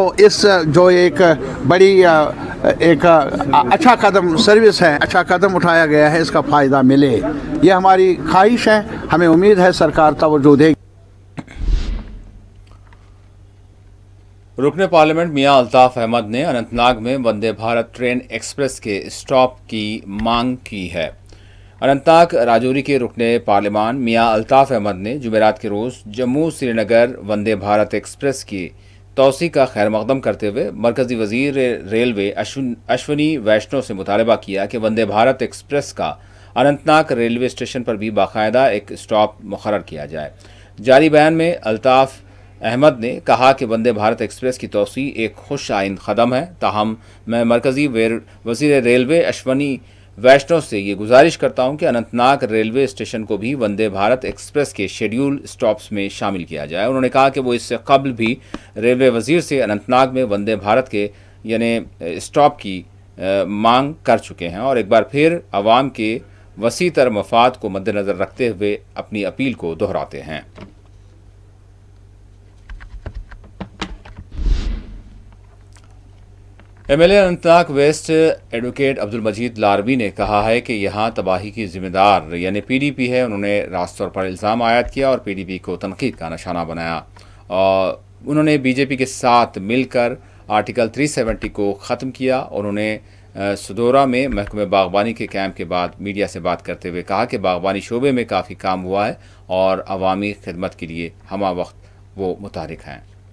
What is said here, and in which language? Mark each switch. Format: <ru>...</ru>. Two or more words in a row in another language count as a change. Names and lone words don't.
<ur>اس جو ایک بڑی ایک اچھا قدم سروس ہے، اچھا قدم اٹھایا گیا ہے، اس کا فائدہ ملے، یہ ہماری خواہش ہے. ہمیں امید ہے سرکار توجہ دے گی. رکن پارلیمنٹ میاں الطاف احمد نے اننت ناگ میں وندے بھارت ٹرین ایکسپریس کے اسٹاپ کی مانگ کی ہے. اننت ناگ راجوری کے رکن پارلیمان میاں الطاف احمد نے جمعرات کے روز جموں سری نگر وندے بھارت ایکسپریس کی توسیع کا خیر مقدم کرتے ہوئے مرکزی وزیر ریلوے اشونی ویشنو سے مطالبہ کیا کہ وندے بھارت ایکسپریس کا اننت ناگ ریلوے اسٹیشن پر بھی باقاعدہ ایک اسٹاپ مقرر کیا جائے. جاری بیان میں الطاف احمد نے کہا کہ وندے بھارت ایکسپریس کی توسیع ایک خوش آئند قدم ہے، تاہم میں مرکزی وزیر ریلوے اشونی ویشنو سے یہ گزارش کرتا ہوں کہ اننت ناگ ریلوے اسٹیشن کو بھی وندے بھارت ایکسپریس کے شیڈیول اسٹاپس میں شامل کیا جائے. انہوں نے کہا کہ وہ اس سے قبل بھی ریلوے وزیر سے اننت ناگ میں وندے بھارت کے یعنی اسٹاپ کی مانگ کر چکے ہیں اور ایک بار پھر عوام کے وسیع تر مفاد کو مد نظر رکھتے ہوئے اپنی اپیل کو دہراتے ہیں. MLA اننت ناگ ویسٹ ایڈوکیٹ عبدالمجید لاروی نے کہا ہے کہ یہاں تباہی کی ذمہ دار یعنی PDP ہے. انہوں نے راست طور پر الزام عائد کیا اور PDP کو تنقید کا نشانہ بنایا. اور انہوں نے BJP کے ساتھ مل کر آرٹیکل 370 کو ختم کیا. انہوں نے سدورا میں محکمہ باغبانی کے کیمپ کے بعد میڈیا سے بات کرتے ہوئے کہا کہ باغبانی شعبے میں کافی کام ہوا ہے اور عوامی خدمت کے لیے ہمہ وقت وہ متحرک ہیں.</ur>